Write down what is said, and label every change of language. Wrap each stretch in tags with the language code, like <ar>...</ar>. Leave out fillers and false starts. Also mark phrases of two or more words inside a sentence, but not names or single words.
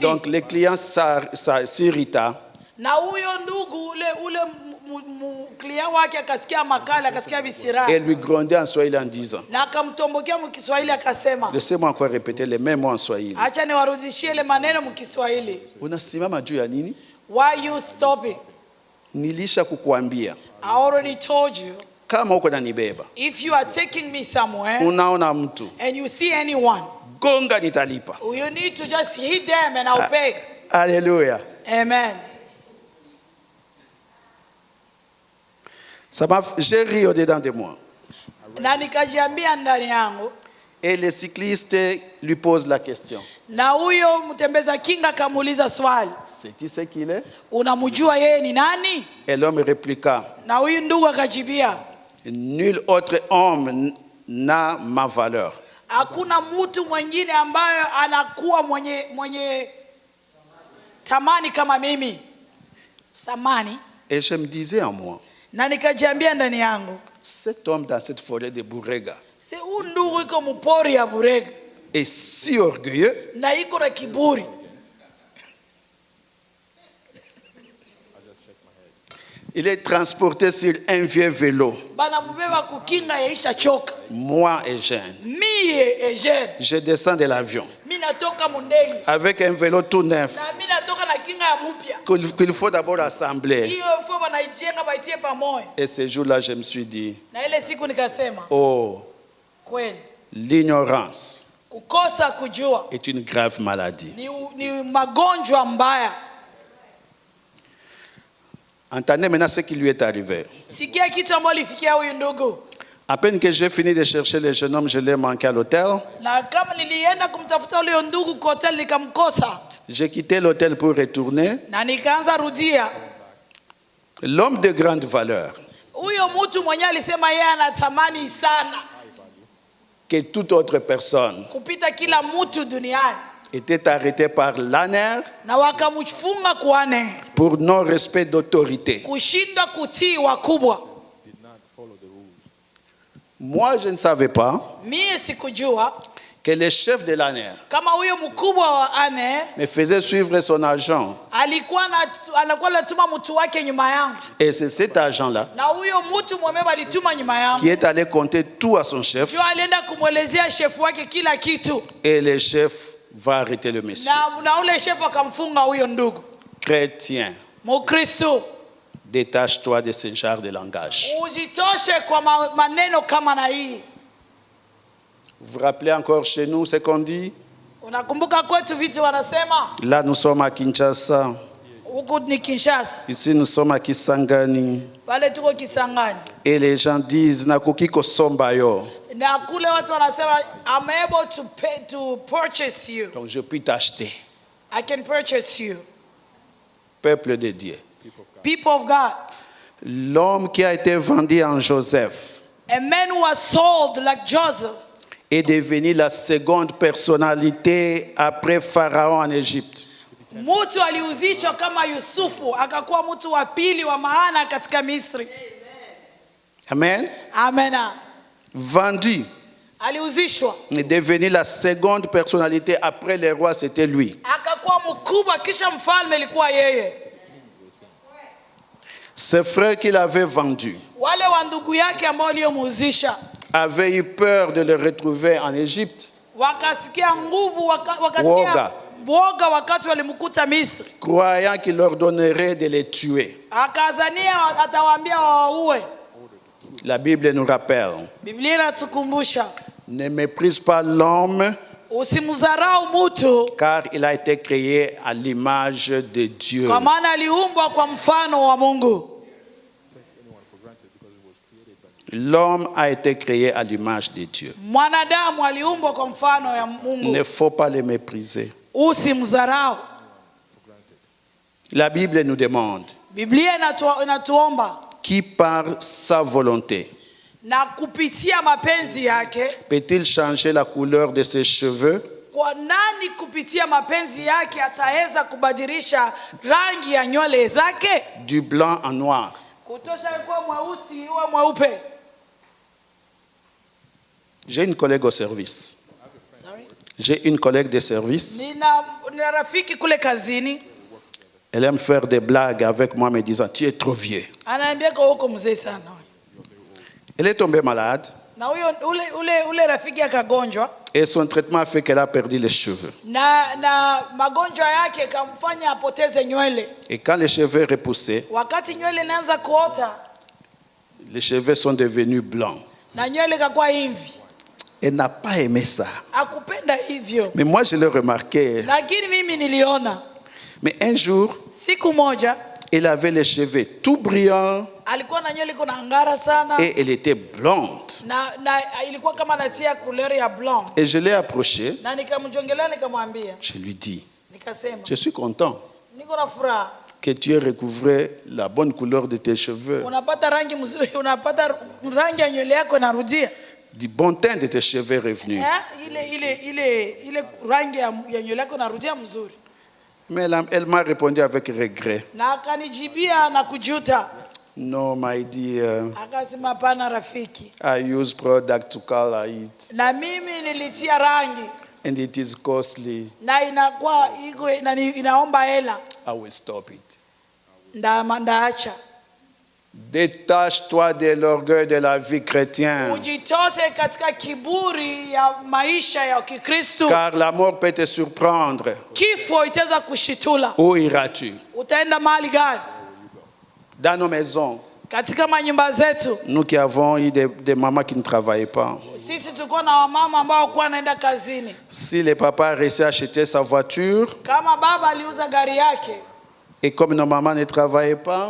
<fr>Donc les clients s'irrita.</fr> <sw>Na huyo ndugu ule client wake akasikia makali, akasikia visira.</sw> <fr>Et lui grondait en Swahili en disant,</fr> <sw>Na akamtombokea mkiswahili akasema,</sw> <fr>laissez-moi encore répéter les mêmes mots en Swahili.</fr> <sw>acha niwarudishie ile maneno mkiswahili. Unasimama juu ya nini?</sw> <en>Why you stopping?</en> <sw>Nilisha kukuambia</sw> <en>I already told you.</en> <sw>kama uko nanibeba,</sw> <en>If you are taking me somewhere</en> <sw>unaona mtu,</sw> <en>and you see anyone,</en> <sw>gonga nitalipa.</sw> <en>you need to just hit them and I'll pay.</en> <fr>Alléluia. Amen. J'ai ri au-dedans de moi.</fr> <sw>Na nikajiambia ndani yangu.</sw> <fr>Et le cycliste lui pose la question.</fr> <sw>Na huyo mtembeza kinga kamuuliza swali.</sw> <fr>C'est-tu ce qu'il est?</fr> <sw>Unamjua yeye ni nani?</sw> <fr>Et l'homme répliqua,</fr> <sw>Na huyu ndugu akajibia,</sw> <fr>nul autre homme n'a ma valeur.</fr> <sw>hakuna mtu mwingine ambaye anakuwa mwenye tamani kama mimi. Samani.</sw> <fr>Et je me disais en moi,</fr> <sw>Na nikajiambia ndani yangu,</sw> <fr>cet homme dans cette forêt de Bourrega</fr> <sw>si huyu ndugu iko mpori ya Burega</sw> <fr>est si orgueilleux,</fr> <sw>na iko na kiburi.</sw> <fr>il est transporté sur un vieux vélo.</fr> <sw>Bana mbeba kukinga yaisha choka.</sw> <fr>Moi et jeune,</fr> <sw>Mie jeune.</sw> <fr>je descends de l'avion</fr> <sw>Mimi natoka mundege.</sw> <fr>avec un vélo tout neuf</fr> <sw>Na mimi natoka na kinga ya mpya.</sw> <fr>qu'il faut d'abord assembler.</fr> <sw>Hiyo fo banaijenga baitie pamoja.</sw> <fr>Et ce jour-là, je me suis dit,</fr> <sw>Na ile siku nikasema, oh, kweli</sw> <fr>l'ignorance</fr> <sw>kukosa kujua</sw> <fr>est une grave maladie.</fr> <sw>ni magonjwa mbaya.</sw> <fr>Entendez maintenant ce qui lui est arrivé.</fr> <sw>Sikia kitu ambacho lifikia huyu ndugu.</sw> <fr>À peine que j'ai fini de chercher le jeune homme, je l'ai manqué à l'hôtel.</fr> <sw>Na kama nilienda kumtafuta huyo ndugu kwa hotel nikamkosa.</sw> <fr>J'ai quitté l'hôtel pour retourner.</fr> <sw>Na nikaanza rudia.</sw> <fr>L'homme de grande valeur,</fr> <sw>Huyo mtu mwenyewe alisema yeye anatamani sana</sw> <fr>que toute autre personne,</fr> <sw>kupita kila mtu duniani.</sw> <fr>était arrêté par l'ANER</fr> <sw>Na wakamfunga kuane</sw> <fr>pour non-respect d'autorité.</fr> <sw>kushindwa kutii wakubwa.</sw> <fr>Moi, je ne savais pas</fr> <sw>Mie sikujua</sw> <fr>que le chef de l'ANER</fr> <sw>kama huyo mkubwa wa ANER</sw> <fr>me faisait suivre son agent.</fr> <sw>anakuwa anatuma mtu wake nyuma yangu.</sw> <fr>Et c'est cet agent-là</fr> <sw>Na huyo mtu mwemeba alituma nyuma yangu.</sw> <fr>qui est allé compter tout à son chef.</fr> <sw>Ndio alienda kumwelezea chef wake kila kitu.</sw> <fr>Et le chef va arrêter le monsieur.</fr> <sw>Na ule chef akamfunga huyo ndugu.</sw> <fr>Chrétien,</fr> <sw>Mkristo,</sw> <fr>détache-toi de ce genre de langage.</fr> <sw>ujitoshe kwa maneno kama na hii.</sw> <fr>Vous vous rappelez encore chez nous ce qu'on dit?</fr> <sw>Unakumbuka kwetu vitu wanasema?</sw> <fr>Là, nous sommes à Kinshasa.</fr> <sw>Huku ni Kinshasa.</sw> <fr>Ici, nous sommes à Kisangani.</fr> <sw>Pale tuko Kisangani.</sw> <fr>Et les gens disent,</fr> <ln>Nakoki kosomba yo.</ln> <sw>Na kule watu wanasema,</sw> <en>I'm able to purchase you.</en> <fr>Donc, je puis t'acheter.</fr> <en>I can purchase you.</en> <fr>Peuple de Dieu.</fr> <en>People of God.</en> <fr>L'homme qui a été vendu en Joseph</fr> <en>A man who was sold like Joseph</en> <fr>est devenu la seconde personnalité après Pharaon en Égypte.</fr> <sw>mtu aliuzishwa kama Yusufu akakuwa mtu wa pili wa maana katika Misri. Amen. Amen.</sw> <fr>Vendu</fr> <sw>aliuzishwa.</sw> <fr>Il est devenu la seconde personnalité après les rois, c'était lui.</fr> <sw>Akakuwa mkubwa kisha mfalme ilikuwa yeye.</sw> <fr>Ses frères qu'il avait vendus</fr> <sw>Wale wa ndugu yake ambao waliomuuzisha</sw> <fr>avaient eu peur de le retrouver en Égypte,</fr> <sw>wakasikia nguvu Woga. wakasikia boga wakati walimkuta Misri.</sw> <fr>croyant qu'il leur donnerait de les tuer.</fr> <sw>Akazania atawaambia waue.</sw> <fr>La Bible nous rappelle,</fr> <sw>Biblia inatukumbusha</sw> <fr>ne méprise pas l'homme,</fr> <sw>usimdharau mtu</sw> <fr>car il a été créé à l'image de Dieu.</fr> <sw>kwa maana aliumbwa kwa mfano wa Mungu.</sw> <fr>L'homme a été créé à l'image de Dieu.</fr> <sw>Mwanadamu aliumbwa kwa mfano ya</sw> <fr>Il ne</fr> <sw>Mungu.</sw> <fr>faut pas les mépriser.</fr> <sw>Usimdharau.</sw> <fr>La Bible nous demande,</fr> <sw>Biblia inatuomba</sw> <fr>qui par sa volonté</fr> <sw>na kupitia mapenzi yake,</sw> <fr>peut-il changer la couleur de ses cheveux</fr> <sw>kwa nani kupitia mapenzi yake ataweza kubadilisha rangi ya nywele zake</sw> <fr>du blanc en noir?</fr> <sw>kutosha kuwa mweusi iwe mweupe?</sw> <fr>J'ai une collègue au service. Sorry. J'ai une collègue de service.</fr> <sw>Nina rafiki kule kazini</sw> <fr>Elle aime faire des blagues avec moi, me disant, tu es trop vieux.</fr> <sw>anaambia kwa huko mzee sana.</sw> <fr>Elle est tombée malade</fr> <sw>Na huyo ule rafiki akagonjwa</sw> <fr>et son traitement a fait qu'elle a perdu les cheveux.</fr> <sw>na magonjwa yake kamfanya apoteze nywele.</sw> <fr>Et quand les cheveux repoussaient,</fr> <sw>Wakati nywele inaanza kuota</sw> <fr>les cheveux sont devenus blancs.</fr> <sw>na nywele kakuwa hivi,</sw> <fr>Elle n'a pas aimé ça.</fr> <sw>akupenda hivyo.</sw> <fr>Mais moi, je l'ai remarqué.</fr> <sw>Lakini mimi niliona</sw> <fr>Mais un jour,</fr> <sw>siku moja</sw> <fr>elle avait les cheveux tout brillants</fr> <sw>alikuwa na nywele kuna angara sana</sw> <fr>et elle était blonde.</fr> <sw>na ilikuwa kama natia couleur ya blonde.</sw> <fr>Et je l'ai approchée.</fr> <sw>Na nikamjongelea nikamwambia,</sw> <fr>Je lui dis,</fr> <sw>nikasema</sw> <fr>je suis content</fr> <sw>niko na furaha</sw> <fr>que tu aies recouvré la bonne couleur de tes cheveux,</fr> <sw>unapata rangi mzuri, unapata rangi ya nywele yako inarudia.</sw> <fr>du bon teint de tes cheveux revenus.</fr> <sw>Ile rangi ya nywele yako inarudia mzuri.</sw> <fr>Mais elle m'a répondu avec regret.</fr> <sw>Na akanijibia na kujuta.</sw> <en>No, my dear,</en> <sw>Akasema pana rafiki,</sw> <en>I use product to color it</en> <sw>na mimi nilitia rangi</sw> <en>and it is costly.</en> <sw>na inakuwa inaomba hela,</sw> <en>I will stop it.</en> <sw>ndaacha.</sw> <fr>Détache-toi de l'orgueil de la vie chrétienne,</fr> <sw>Ujitose katika kiburi ya maisha ya Kikristo.</sw> <fr>car la mort peut te surprendre.</fr> <sw>Kifo itaweza kushitula.</sw> <fr>Où iras-tu?</fr> <sw>Utaenda mahali gani?</sw> <fr>Dans nos maisons,</fr> <sw>Katika manyumba zetu</sw> <fr>nous qui avons eu des mamans qui ne travaillaient pas,</fr> <sw>sisi tulikuwa na wamama ambao walikuwa wanaenda kazini.</sw> <fr>si le papa a réussi à acheter sa voiture,</fr> <sw>Kama baba aliuza gari yake</sw> <fr>et comme nos mamans ne travaillaient pas,</fr>